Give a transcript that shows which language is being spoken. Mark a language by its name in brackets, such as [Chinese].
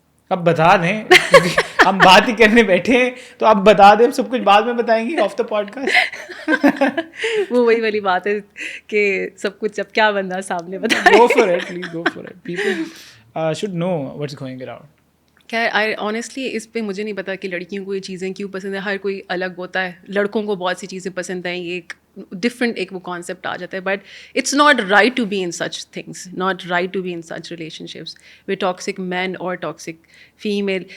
[Urdu] اب بتا دیں, ہم بات ہی کرنے بیٹھے ہیں تو آپ بتا دیں, ہم سب کچھ بعد میں بتائیں گے [English] Of the podcast. [Urdu] وہ وہی والی بات ہے کہ سب کچھ اب کیا بندہ سامنے بتائے. [English] Go for it, please go for it. People should know what's going around. [Urdu] کیا آنیسٹلی اس پہ مجھے نہیں پتا کہ لڑکیوں کو یہ چیزیں کیوں پسند ہیں, ہر کوئی الگ ہوتا ہے. لڑکوں کو بہت سی چیزیں پسند ہیں, یہ ایک ڈفرینٹ ایک وہ کانسیپٹ آ جاتا ہے, [English] But it's not right to be in such things, not right to be in such relationships with toxic men اور toxic female.